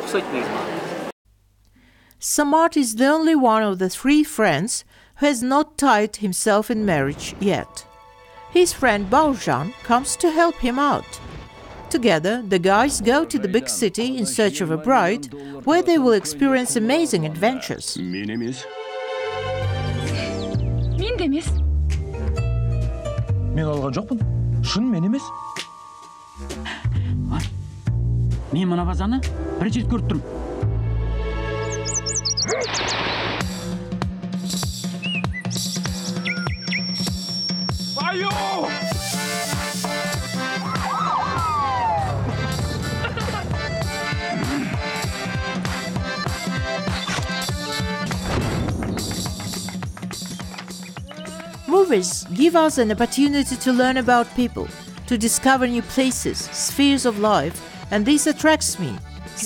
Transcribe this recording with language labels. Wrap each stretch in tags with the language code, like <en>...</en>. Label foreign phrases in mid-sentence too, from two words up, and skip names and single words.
<en>Samad is the only one of the 3 friends who has not tied himself in marriage yet. His friend Baojan comes to help him out. Together, the guys go to the big city in search of a bride, where they will experience amazing adventures.</en> <kk>Мен алған жоқпын. Шын мен емес. Мен мына базаны бірінші рет көріп тұрмын. Айо!</kk> <en>Movies give us an opportunity to learn about people, to discover new places, spheres of life, and this attracts me.</en>